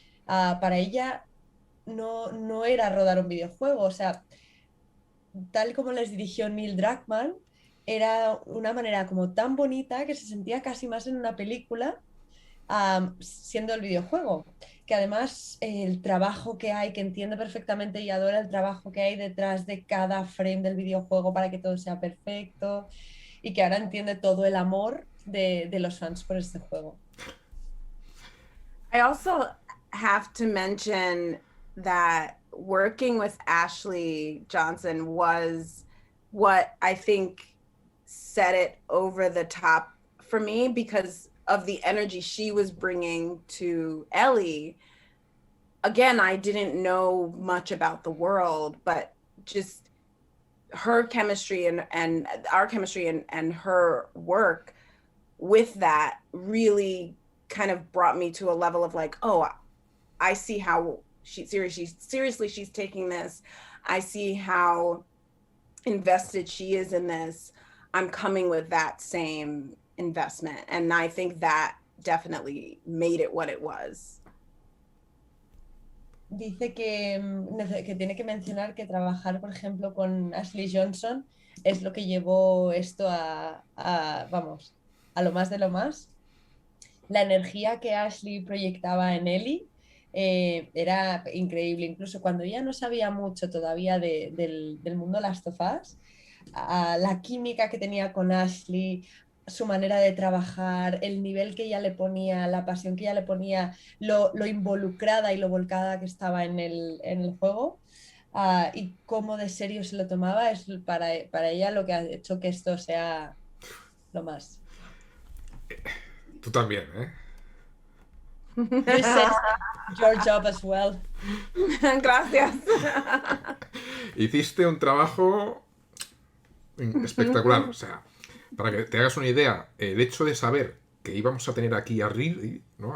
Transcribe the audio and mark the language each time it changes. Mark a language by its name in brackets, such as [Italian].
[Spanish] Para ella no era rodar un videojuego, o sea, tal como les dirigió Neil Druckmann, era una manera como tan bonita que se sentía casi más en una película, siendo el videojuego. Que además el trabajo que hay, que entiende perfectamente y adora el trabajo que hay detrás de cada frame del videojuego para que todo sea perfecto y que ahora entiende todo el amor de los fans por este juego. [English] I also have to mention that working with Ashley Johnson was what I think set it over the top for me because of the energy she was bringing to Ellie. Again, I didn't know much about the world, but just her chemistry and our chemistry and her work with that really kind of brought me to a level of like, oh, I see how seriously she's taking this. I see how invested she is in this. I'm coming with that same investment. And I think that definitely made it what it was. [Spanish] Dice que tiene que mencionar que trabajar, por ejemplo, con Ashley Johnson es lo que llevó esto vamos, a lo más de lo más. La energía que Ashley proyectaba en Ellie era increíble. Incluso cuando ella no sabía mucho todavía del mundo Last of Us, la química que tenía con Ashley, su manera de trabajar, el nivel que ella le ponía, la pasión que ella le ponía, lo involucrada y lo volcada que estaba en el juego, y cómo de serio se lo tomaba, es para ella lo que ha hecho que esto sea lo más. Tú también, ¿eh? [English] You said your job as well. [Spanish] Gracias. Hiciste un trabajo espectacular. O sea, para que te hagas una idea, el hecho de saber que íbamos a tener aquí a Riley, ¿no?